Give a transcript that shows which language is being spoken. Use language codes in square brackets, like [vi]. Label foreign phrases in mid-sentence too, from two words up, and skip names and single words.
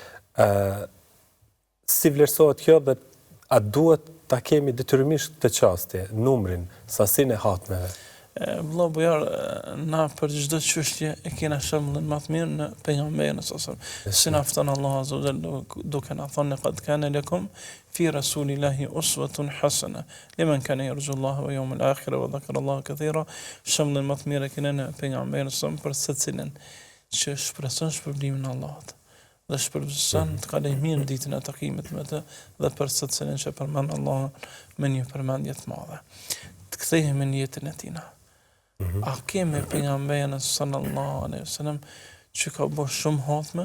[sq] Si vlerësohet kjo dhe a duhet ta kemi detyrimisht të qasti, numrin, sasinë e hatmeve? Vëlla Bujar, na për çdo çështje e kena shembullin më të mirë në pejgamberin [ar] صلى الله عليه وسلم. [sq] Si na fton [ar] الله عز وجل [sq] duke na thënë [ar] قد كان لكم في رسول الله أسوة حسنة لمن كان يرجو الله واليوم الآخر وذكر الله كثيرا. [sq] Shembullin më të mirë e kena në pejgamberin sallallahu për secilin që shpreson shpërblimin e Allahut. Dhe shpërson të kaloj mirë ditën e takimit me të dhe për secilin që përmend Allahun me një përmendje të madhe. Të kthehemi në jetën e tina. A kemi pejgamberin [ar] صلى الله عليه وسلم [sq] që ka bërë shumë hatme?